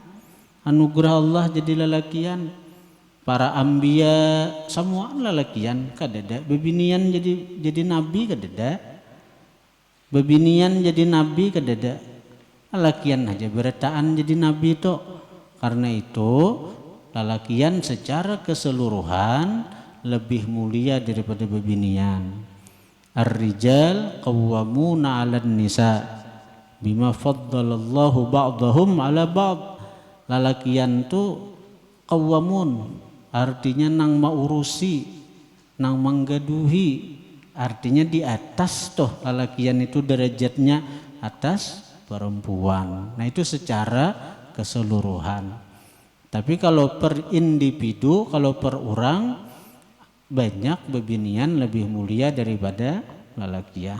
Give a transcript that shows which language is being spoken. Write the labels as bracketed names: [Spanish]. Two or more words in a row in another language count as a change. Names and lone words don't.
[Banjar] Anugerah Allah jadi lalakian. Para ambia semua lalakian kadada, bebinian jadi nabi kadada, bebinian jadi nabi kadada, lalakian aja beretaan jadi nabi to. Karena itu lalakian secara keseluruhan lebih mulia daripada bebinian. [Arabic] الرجال قوامون على النساء بما فضل الله بعضهم على بعض. [Banjar] Lalakian tu qawwamun, artinya nang maurusi, nang menggaduhi, artinya di atas toh lalakian itu derajatnya atas perempuan. Nah itu secara keseluruhan. Tapi kalau per individu, kalau per orang, banyak bebinian lebih mulia daripada lalakian.